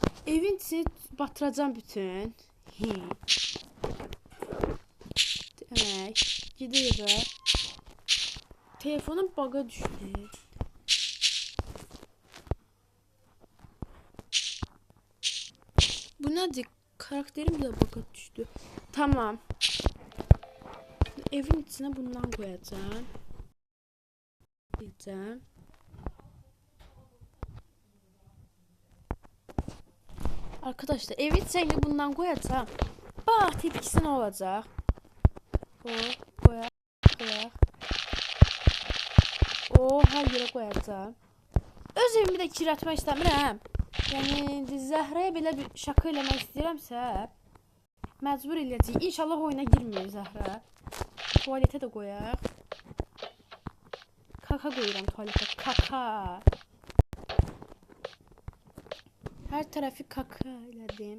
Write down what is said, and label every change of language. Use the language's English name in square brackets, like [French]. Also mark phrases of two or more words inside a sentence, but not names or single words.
[Turkish] Evin içini batıracam bütün. [Azerbaijani] Demək, gidirik. Telefonum baga düşdü. Bu nədir? Karakterim de baga düşdü. [Turkish] Tamam. Evin içine bundan koyacağım. Diyeceğim. Arkadaşlar evin içine bundan koyacağım. Bak tepkisi ne olacak? Koyak. Her yere koyacağım. Öz evimi de kirletmek istemiyorum. [Azerbaijani] Yani Zəhraya belə bir şaka eləmək istəyirəmsə, məcbur eləyəcəyik. İnşallah oyuna girmir Zəhra. Tualetə də qoyaq. Kaka qoyuram tualetə. Kaka. Hər tərəfi kaka elədim.